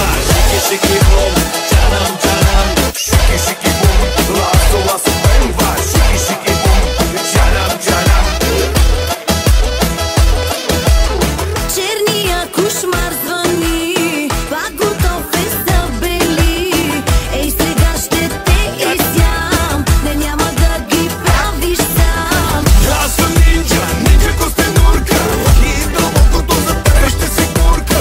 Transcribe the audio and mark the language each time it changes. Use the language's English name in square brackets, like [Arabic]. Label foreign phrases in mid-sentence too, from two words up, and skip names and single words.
[Turkish] Shiki boom, canım canım. Shiki boom, lazo lazo bemba. Shiki boom, canım canım. [Bulgarian] Черния кошмар звъни, пак готов е за бели. Ей, сега ще те изям, не няма да ги правиш сам. Аз съм нинджа, нинджа костенурка. И дълбокото за тебе ще си курка.